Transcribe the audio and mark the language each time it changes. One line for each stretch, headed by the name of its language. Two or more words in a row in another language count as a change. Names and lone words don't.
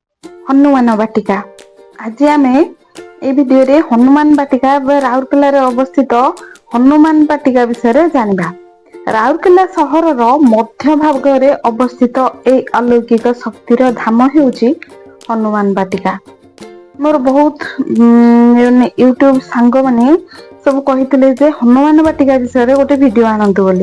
Odia: ହନୁମାନ ବାଟିକା। ଆଜି ଆମେ ଏ ଭିଡିଓ ରେ ହନୁମାନ ବାଟିକା ରାଉରକେଲା ରେ ଅବସ୍ଥିତ ହନୁମାନ ବାଟିକା ବିଷୟ ଜାଣିବା। ରାଉରକେଲା ସହର ମଧ୍ୟ ଭାଗ ରେ ଅବସ୍ଥିତ ଏ ଅଲୌକିକ ଶକ୍ତିର ଧାମ ହେଉଛି ହନୁମାନ ବାଟିକା। ମୋର ବହୁତ ୟୁଟ୍ୟୁବ ସାଙ୍ଗ ମାନେ ସବୁ କହିଥିଲେ ଯେ ହନୁମାନ ବାଟିକା ବିଷୟ ରେ ଗୋଟେ ଭିଡିଓ ଆଣନ୍ତୁ ବୋଲି।